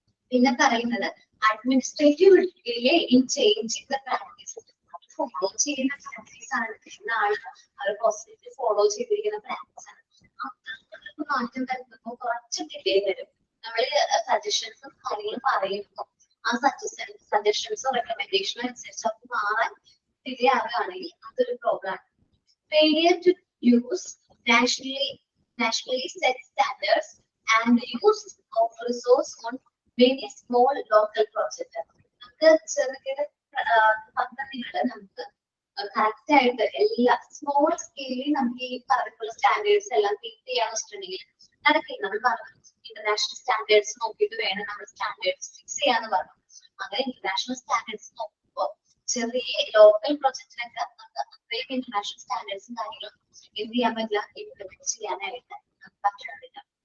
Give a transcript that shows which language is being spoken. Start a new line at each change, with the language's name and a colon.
Malayalam: പിന്നെ പറയുന്നത്
English: administrative delay in changing the practice,
Malayalam: follow ചെയ്യുന്ന പ്രാക്ടീസ് ആണ് അത് പോസിറ്റീവ് ഫോളോ ചെയ്തിരിക്കുന്ന പ്രാക്ടീസ് ആണ്. അത്രക്ക് മാറ്റം വരുത്തുമ്പോൾ കുറച്ച് ഡിലേ വരും. നമ്മൾ സജഷൻസും കാര്യങ്ങളും പറയുമ്പോൾ ആ സജഷൻസോ റെക്കമെൻഡേഷനോ അനുസരിച്ച് അത് മാറാൻ ഡിലേ ആവുകയാണെങ്കിൽ അതൊരു പ്രോബ്ലം ആണ്.
English: Failure to use nationally set standards and use of resource on many small local projects.
Malayalam: നമുക്ക് ചെറുകിട പദ്ധതികൾ നമുക്ക് കറക്റ്റ് ആയിട്ട് എല്ലാ സ്മോൾ സ്കെയിലിൽ നമുക്ക് ഈ പറഞ്ഞിട്ടുള്ള സ്റ്റാൻഡേർഡ്സ് എല്ലാം കീപ്പ് ചെയ്യാന്ന് വെച്ചിട്ടുണ്ടെങ്കിൽ നടക്കില്ല. നമ്മൾ പറഞ്ഞു ഇന്റർനാഷണൽ സ്റ്റാൻഡേർഡ്സ് നോക്കിയിട്ട് വേണം നമ്മൾ സ്റ്റാൻഡേർഡ്സ് ഫിക്സ് ചെയ്യാന്ന് പറഞ്ഞു. അങ്ങനെ ഇന്റർനാഷണൽ സ്റ്റാൻഡേർഡ്സ് നോക്കുമ്പോൾ ചെറിയ ലോക്കൽ പ്രൊജക്റ്റിനൊക്കെ നമുക്ക് അത്രയും ഇന്റർനാഷണൽ സ്റ്റാൻഡേർഡ്സും കാര്യങ്ങളും എന്ത് ചെയ്യാൻ പറ്റില്ല, ഇംപ്ലിമെന്റ് ചെയ്യാനായിട്ട് പറ്റുന്നില്ല.